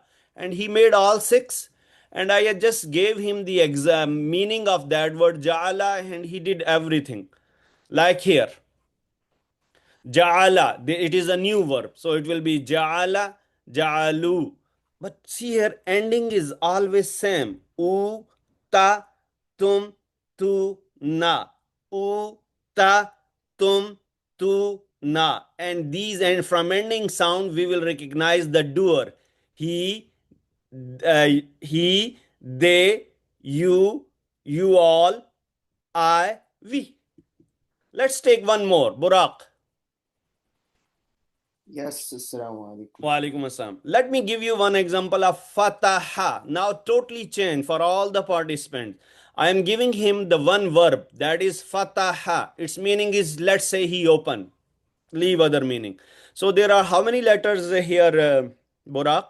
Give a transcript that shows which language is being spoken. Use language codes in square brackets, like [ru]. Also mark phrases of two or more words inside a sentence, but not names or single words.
[en] And he made all six, and I just gave him the exam meaning of that word ja'ala, and he did everything. Like here, ja'ala, it is a new verb. So it will be [ar] جعل، جعلوا. [en] But see here, ending is always same. [ar] و، تَ، تم، تُ، نا. و، تَ، تم، تُ، نا. [en] And these, and from ending sound, we will recognize the doer. He, he, they, you all, I, we. Let's take one more. Burak. Yes, [ar] السلام عليكم. وعليكم السلام. [en] Let me give you one example of fataha. Now, totally change for all the participants. I am giving him the one verb that is fataha. Its meaning is, let's say, he opened. Leave other meaning. So, there are how many letters here, Burak?